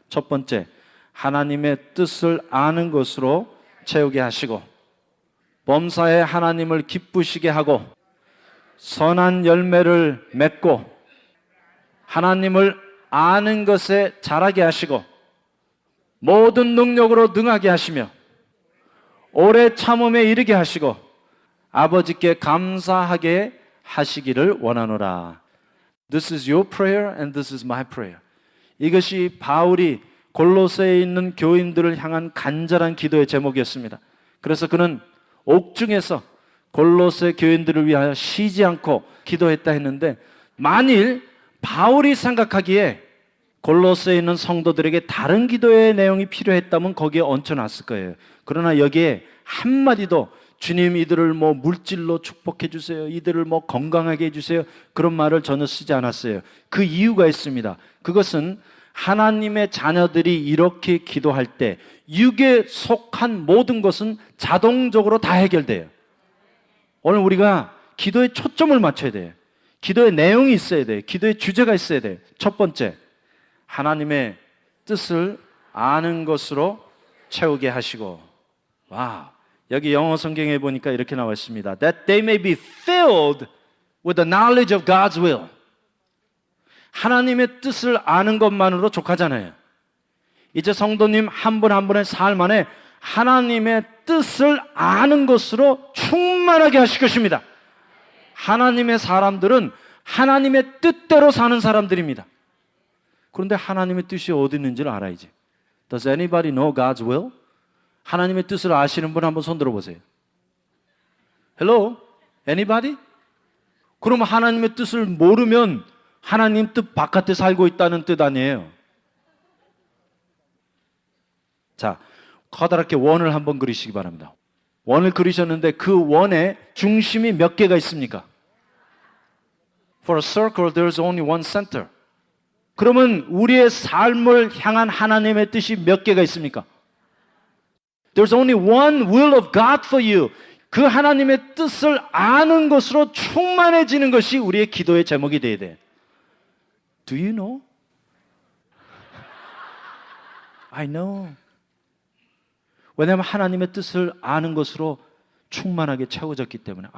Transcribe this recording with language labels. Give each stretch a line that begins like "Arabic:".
Korean: 첫 번째, 하나님의 뜻을 아는 것으로 채우게 하시고, 범사에 하나님을 기쁘시게 하고, 선한 열매를 맺고, 하나님을 아는 것에 자라게 하시고, 모든 능력으로 능하게 하시며, 오래 참음에 이르게 하시고, 아버지께 감사하게 하시기를 원하노라.
English: This is your prayer and this is my prayer.
Korean: 이것이 바울이 골로새에 있는 교인들을 향한 간절한 기도의 제목이었습니다. 그래서 그는 옥중에서 골로새 교인들을 위하여 쉬지 않고 기도했다 했는데, 만일 바울이 생각하기에 골로새에 있는 성도들에게 다른 기도의 내용이 필요했다면 거기에 얹혀놨을 거예요. 그러나 여기에 한마디도 주님 이들을 뭐 물질로 축복해 주세요, 이들을 뭐 건강하게 해주세요, 그런 말을 전혀 쓰지 않았어요. 그 이유가 있습니다. 그것은 하나님의 자녀들이 이렇게 기도할 때 육에 속한 모든 것은 자동적으로 다 해결돼요. 오늘 우리가 기도에 초점을 맞춰야 돼요. 기도의 내용이 있어야 돼요. 기도의 주제가 있어야 돼요. 첫 번째, 하나님의 뜻을 아는 것으로 채우게 하시고. 와, 여기 영어 성경에 보니까 이렇게 나와 있습니다.
English: That they may be filled with the knowledge of God's will.
Korean: 하나님의 뜻을 아는 것만으로 족하잖아요. 이제 성도님 한 분 한 분의 삶 안에 하나님의 뜻을 아는 것으로 충만하게 하실 것입니다. 하나님의 사람들은 하나님의 뜻대로 사는 사람들입니다. 그런데 하나님의 뜻이 어디 있는지를 알아야지.
English: Does anybody know God's will?
Korean: 하나님의 뜻을 아시는 분 한번 손 들어보세요.
English: Hello? Anybody?
Korean: 그러면 하나님의 뜻을 모르면 하나님 뜻 바깥에 살고 있다는 뜻 아니에요. 자, 커다랗게 원을 한번 그리시기 바랍니다. 원을 그리셨는데 그 원의 중심이 몇 개가 있습니까?
English: For a circle, there's only one center.
Korean: 그러면 우리의 삶을 향한 하나님의 뜻이 몇 개가 있습니까?
English: There's only one will of God for you.
Korean: 그 하나님의 뜻을 아는 것으로 충만해지는 것이 우리의 기도의 제목이 되어야 돼.
English: Do you know? I know.
Korean: 왜냐하면 하나님의 뜻을 아는 것으로 충만하게 채워졌기 때문에.